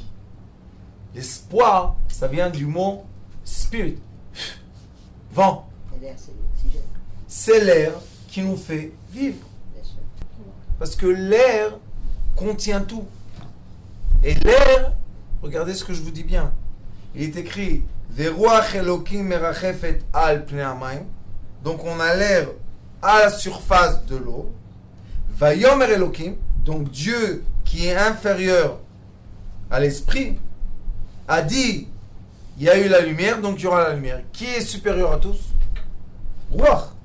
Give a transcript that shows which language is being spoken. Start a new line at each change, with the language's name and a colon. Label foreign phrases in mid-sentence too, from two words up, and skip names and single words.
French: L'espoir, ça vient du mot spirit. Vent. L'air, c'est l'oxygène. C'est l'air qui nous fait vivre. Bien sûr. Parce que l'air contient tout. Et l'air, regardez ce que je vous dis bien. Il est écrit
Hebrew: ורוח אלקים מרחפת על פני המים.
French: Donc on a l'air à la surface de l'eau.
Hebrew: ויאמר אלקים,
French: donc Dieu qui est inférieur à l'esprit, a dit il y a eu la lumière, donc il y aura la lumière. Qui est supérieur à tous? Ruach.